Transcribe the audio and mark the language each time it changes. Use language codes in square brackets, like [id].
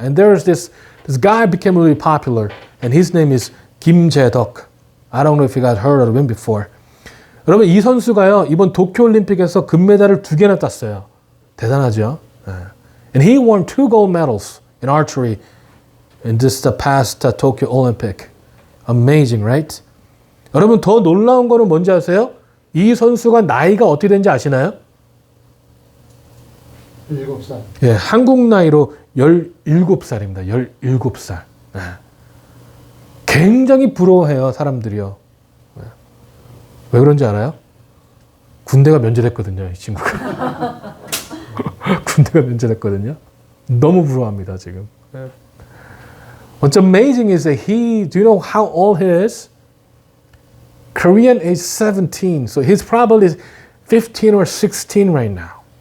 [en] And there's this guy became really popular, and his name is 김재덕. I don't know if you guys heard of him before. [ko] 여러분 이 선수가요 이번 도쿄올림픽에서 금메달을 2개나 땄어요. 대단하죠? And he won 2 gold medals in archery in this past Tokyo Olympic. Amazing, right? 여러분 더 놀라운 거는 뭔지 아세요? 이 선수가 나이가 어떻게 되는지 아시나요? 7살. 예, 한국 나이로 17살입니다. 17살. 굉장히 부러워해요, 사람들이요. 왜 그런지 알아요? 군대가 면제됐거든요, 이 친구가. 군대가 면제됐거든요. 너무 부러워합니다, 지금. [en] What's amazing is that do you know how old he is? Korean is 17, so he's probably 15 or 16 right now.